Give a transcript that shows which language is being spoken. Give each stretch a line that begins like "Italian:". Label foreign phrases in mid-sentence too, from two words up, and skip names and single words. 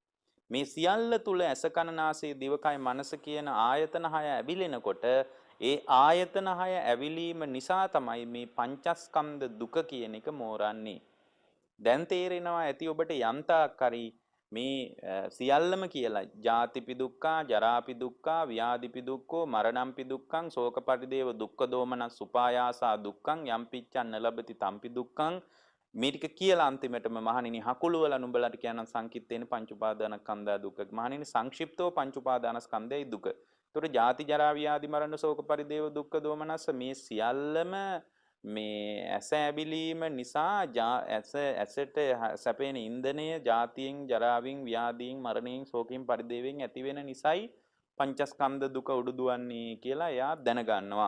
Sinhala: මේ සියල්ල තුල ඇස කන නාසය දිවකය මනස කියන ආයතන 6 ඇවිලෙනකොට ඒ ආයතන 6 ඇවිලීම නිසා තමයි මේ පංචස්කන්ධ දුක කියන එක මෝරන්නේ. දැන් තේරෙනවා ඇති ඔබට යම්තාක් හරි මේ සියල්ලම කියලා
Pali: ජාතිපි දුක්ඛා ජරාපි දුක්ඛා ව්‍යාධිපි දුක්ඛෝ මරණම්පි දුක්ඛං ශෝක පරිදේව දුක්ඛ දෝමනස් උපායාසා දුක්ඛං යම් පිච්ඡන්න ලබති තම්පි දුක්ඛං
Sinhala: මේ ටික කියලා අන්තිමටම මහණෙනි හකුළු වල නුඹලට කියන සංකිට්ඨේන පංච උපාදානස්කන්ධය දුක. මහණෙනි සංක්ෂිප්තව පංච උපාදානස්කන්ධයයි දුක. ඒතකොට ජාති ජරා ව්‍යාධි මරණ ශෝක පරිදේව දුක්ඛ දෝමනස්ස මේ සියල්ලම මේ ඇස ඇබිලීම නිසා ඇසට සැපෙන ඉන්ධනය ජාතියෙන් ජරාවෙන් ව්‍යාධියෙන් මරණයෙන් ශෝකයෙන් පරිදේවෙන් ඇති වෙන නිසායි පංචස්කන්ධ දුක උඩුදුවන්නේ කියලා එයා දැනගන්නවා.